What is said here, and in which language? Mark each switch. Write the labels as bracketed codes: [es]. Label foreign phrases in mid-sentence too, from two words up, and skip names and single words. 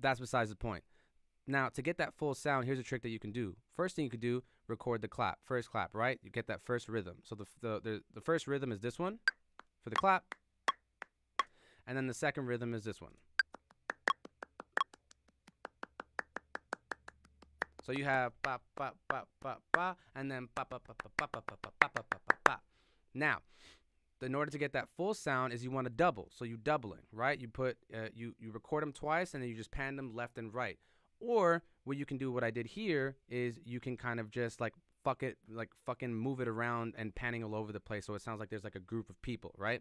[en] Now, to get that full sound, here's a trick that you can do. First thing you could do, record the clap, first clap, right? You get that first rhythm. So the first rhythm is this one for the clap, and then the second rhythm is this one. So you have ba ba ba ba ba, and then ba ba ba ba ba ba ba ba ba ba ba ba. Now, in order to get that full sound, is you want to double. So you doubling, right? You put you record them twice, and then you just pan them left and right. Or what you can do, what I did here, is you can kind of just like fucking move it around and panning all over the place, so it sounds like there's like a group of people, right?